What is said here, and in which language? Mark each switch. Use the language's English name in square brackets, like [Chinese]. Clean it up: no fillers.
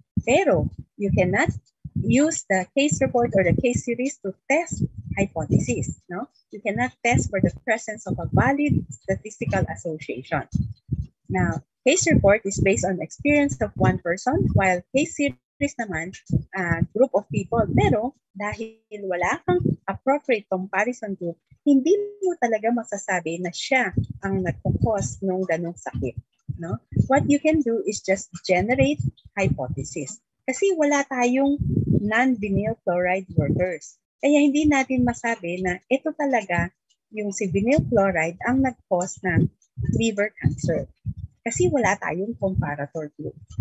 [English] Pero you cannot use the case report or the case series to test hypothesis, no? You cannot test for the presence of a valid statistical association. Now, case report is based on experience of one person, while case series [Filipino] naman, [English] group of people. [Filipino] Pero dahil wala kang [English] appropriate comparison group, [Filipino] hindi mo talaga masasabi na siya ang nagkukos ng ganong sakit, no? [English] What you can do is just generate hypothesis. [Filipino] Kasi wala tayong non-vinyl chloride workers. Kaya hindi natin masabi na ito talaga yung si vinyl chloride ang nag-cause ng liver cancer. Kasi wala tayong comparator group.